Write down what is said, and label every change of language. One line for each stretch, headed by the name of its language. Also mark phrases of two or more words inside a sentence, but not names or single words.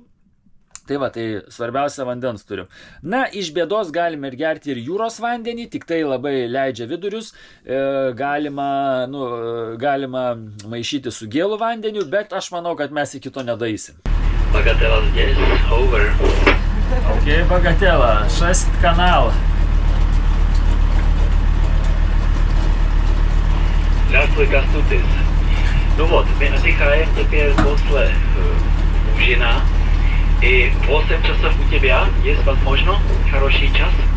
Lithuanian: Tai tai svarbiausia vandens turim. Na, iš bėdos galime ir gerti ir jūros vandenį, tik tai labai leidžia vidurius. Galima maišyti su gėlų vandeniu, bet aš manau, kad mes iki to nedaisim.
Russian: Bagatela здесь, over. Окей, Богатела, 6 канал. Здравствуй, Кастутис. Ну вот, мы отдыхаем теперь после ужина. И 8 часов у тебя есть возможно хороший час?